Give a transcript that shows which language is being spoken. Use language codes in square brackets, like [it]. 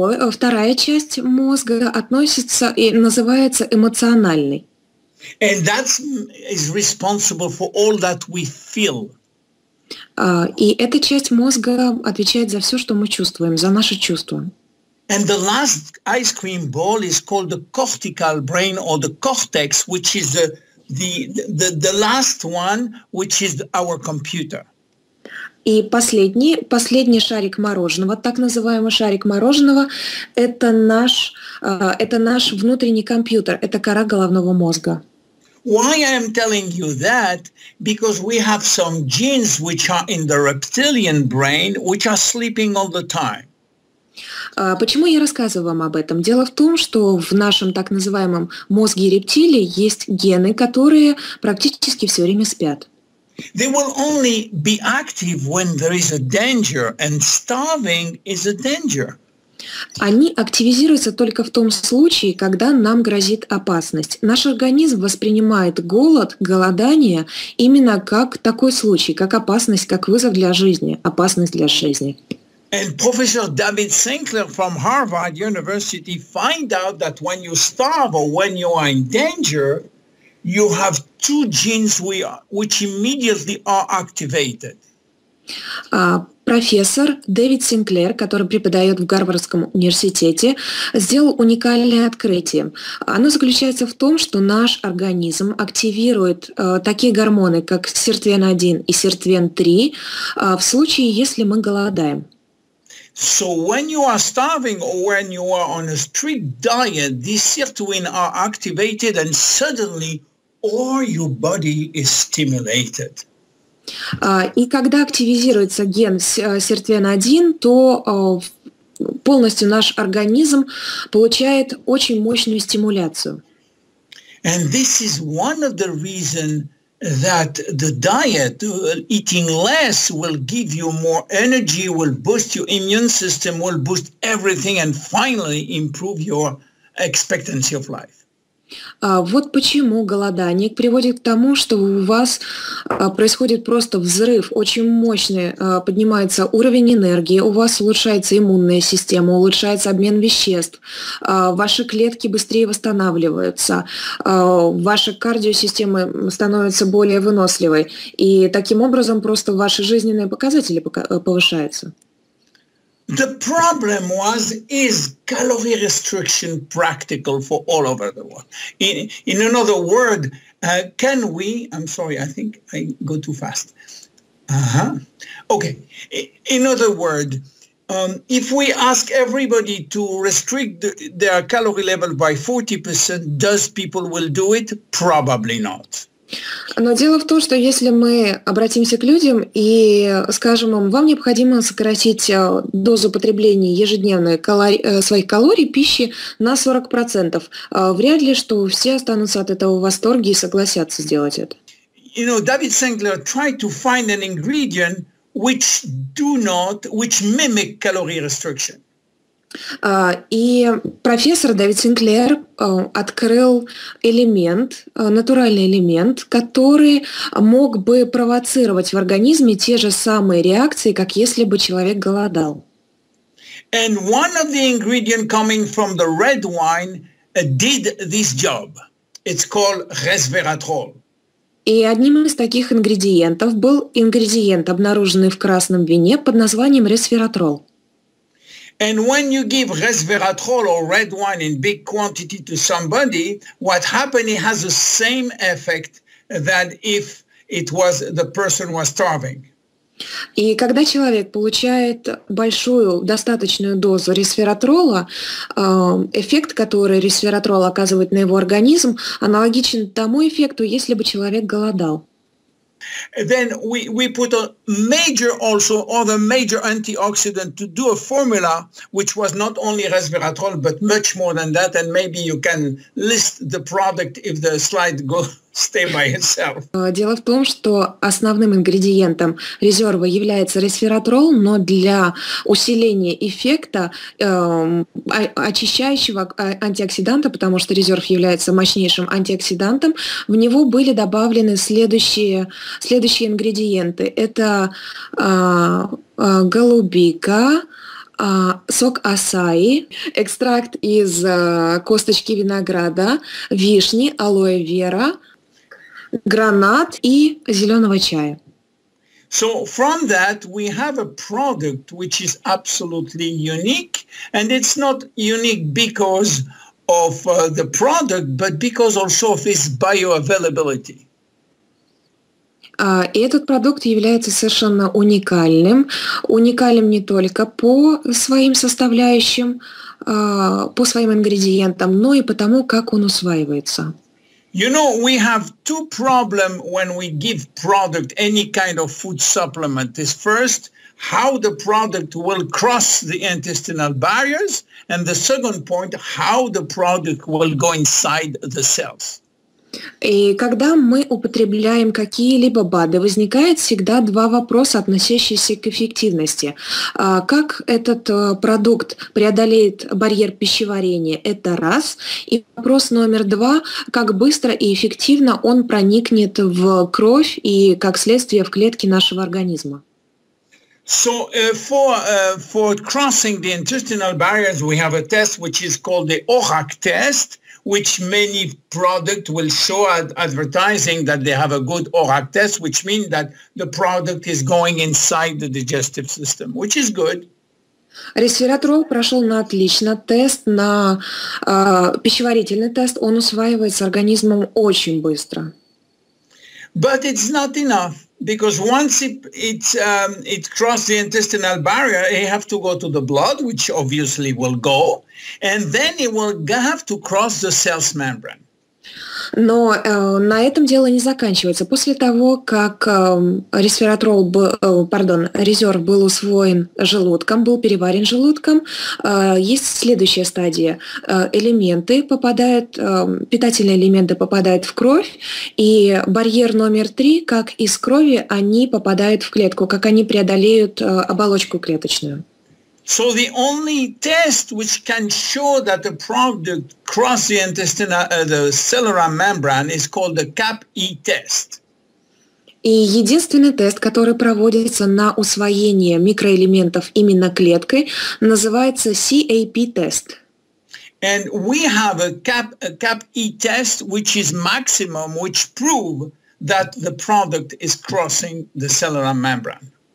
[ru] Вторая часть мозга относится и называется эмоциональной. [en] And that is responsible for all that we feel. [ru] И эта часть мозга отвечает за все, что мы чувствуем, за наши чувства. [en] And the last ice cream ball is called the cortical brain or the cortex, which is the last one, which is our computer. [ru] И последний шарик мороженого, так называемый шарик мороженого, это наш внутренний компьютер, это кора головного мозга. [en] Why I am telling you that? Because we have some genes which are in the reptilian brain, which are sleeping all the time. [ru] Почему я рассказываю вам об этом? Дело в том, что в нашем так называемом мозге рептилий есть гены, которые практически все время спят. [en] They will only be active when there is a danger, and starving is a danger. [ru] Они активизируются только в том случае, когда нам грозит опасность. Наш организм воспринимает голодание именно как такой случай, как опасность, как вызов для жизни, опасность для жизни. [en] And Professor David Sinclair from Harvard University find out that when you starve or when you are in danger, you have 2 genes which immediately are activated. [ru] профессор Дэвид Синклер, который преподает в Гарвардском университете, сделал уникальное открытие. Оно заключается в том, что наш организм активирует такие гормоны, как сиртвен-1 и сиртвен-3 в случае, если мы голодаем. [en] So when you are starving or when you are on a strict diet, these sirtuin are activated and suddenly all your body is stimulated. [ru] И когда активизируется ген сиртвен-1, то полностью наш организм получает очень мощную стимуляцию. [en] And this is one of the reasons that the diet, eating less, will give you more energy, will boost your immune system, will boost everything, and finally improve your expectancy of life. [ru] Вот почему голодание приводит к тому, что у вас происходит просто взрыв, очень мощный, поднимается уровень энергии, у вас улучшается иммунная система, улучшается обмен веществ, ваши клетки быстрее восстанавливаются, ваша кардиосистема становится более выносливой, и таким образом просто ваши жизненные показатели повышаются. [en] The problem is calorie restriction practical for all over the world? In another word, can we, I'm sorry, I think I go too fast. Okay, in other words, if we ask everybody to restrict their calorie level by 40%, does people will do it? Probably not. [ru] Но дело в том, что если мы обратимся к людям и скажем им, вам необходимо сократить дозу потребления ежедневной своих калорий, пищи на 40%, вряд ли, что все останутся от этого в восторге и согласятся сделать это. [en] You know, David Sinclair tried to find an ingredient which mimic calorie restriction. [ru] И профессор Дэвид Синклер открыл элемент, натуральный элемент, который мог бы провоцировать в организме те же самые реакции, как если бы человек голодал. [en] And one of the ingredients coming from the red wine did this job. It's called resveratrol. [ru] И одним из таких ингредиентов был ингредиент, обнаруженный в красном вине под названием resveratrol. [en] And when you give resveratrol or red wine in big quantity to somebody, what happens, it has the same effect that if it was the person was starving. [ru] И когда человек получает большую, достаточную дозу resveratrola, эффект, который resveratrol оказывает на его организм, аналогичен тому эффекту, если бы человек голодал. [en] Then we put a major also other major antioxidant to do a formula which was not only resveratrol but much more than that, and maybe you can list the product if the slide stay by itself. [ru] Дело в том, что основным ингредиентом резерва является resveratrol, но для усиления эффекта очищающего антиоксиданта, потому что резерв является мощнейшим антиоксидантом, в него были добавлены следующие ингредиенты. Это голубика, сок асаи, экстракт из косточки винограда, вишни, алоэ вера, гранат и зеленого чая. [en] So from that we have a product which is absolutely unique, and it's not unique because of the product, but because also of its bioavailability. [ru] И этот продукт является совершенно уникальным. Уникальным не только по своим составляющим, по своим ингредиентам, но и потому, как он усваивается. [en] You know, we have two problems when we give product any kind of food supplement. Is first, how the product will cross the intestinal barriers, and the second point, how the product will go inside the cells. [ru] И когда мы употребляем какие-либо БАДы, возникает всегда два вопроса, относящиеся к эффективности. Как этот продукт преодолеет барьер пищеварения, это раз. И вопрос номер два, как быстро и эффективно он проникнет в кровь и, как следствие, в клетки нашего организма. [en] So for crossing the intestinal barriers, we have a test which is called the ORAC test, which many product will show advertising that they have a good ORAC test, which means that the product is going inside the digestive system, which is good. [ru] Resveratrol прошел на отлично. Тест на пищеварительный тест, он усваивается организмом очень быстро. [en] But it's not enough, because once it crossed the intestinal barrier, it have to go to the blood, which obviously will go, and then it will have to cross the cell's membrane. [ru] Но на этом дело не заканчивается. После того, как резерв был усвоен желудком, был переварен желудком, есть следующая стадия. Питательные элементы попадают в кровь, и барьер номер 3, как из крови, они попадают в клетку, как они преодолеют оболочку клеточную. [en] So the only test which can show that the product crossed the cellular membrane is called the CAP-E test. [ru] И единственный тест, который проводится на усвоение микроэлементов именно клеткой, называется CAP-тест. [en] And we have a CAP-E test which is maximum, which prove that the product is crossing the cellular membrane.